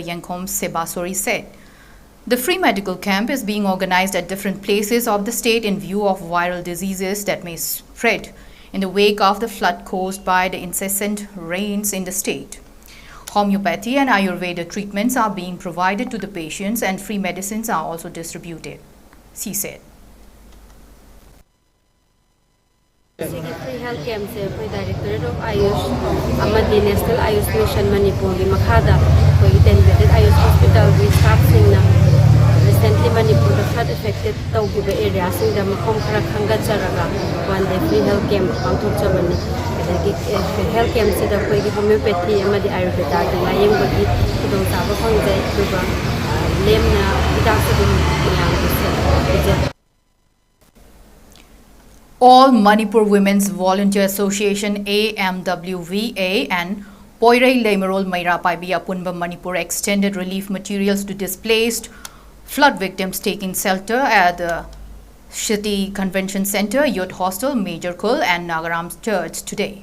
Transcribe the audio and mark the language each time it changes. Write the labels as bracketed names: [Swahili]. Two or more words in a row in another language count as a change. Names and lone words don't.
[English] 𝗫𝐿 said, the free medical camp is being organized at different places of the state in view of viral diseases that may spread in the wake of the flood caused by the incessant rains in the state. Homeopathy and Ayurveda treatments are being provided to the patients and free medicines are also distributed, she said. Free health camp [Manipuri] se koi Directorate of Ayush amadi National Ayush Mission Manipur gi makhada koi 10-bedded Ayush Hospital gi staff singna recently Manipur the [English] flood affected [Manipuri] tawgiba area singda makhom khara khangacharaga [English] one day free health camp [Manipuri] pangthok chabani adagi [English] health camp [Manipuri] se da koi gi homeopathy amadi Ayurveda gi layeng bagi khudong saba phangjai duba lemna hidak sadum yang se. [English] All Manipur Women's Volunteer Association AMWVA and Poirai Lemerol Maira Paibi Apunba Manipur extended relief materials to displaced flood victims taking shelter at the Shiti Convention Center, Youth Hostel, Major Khul and Nagaram Church today.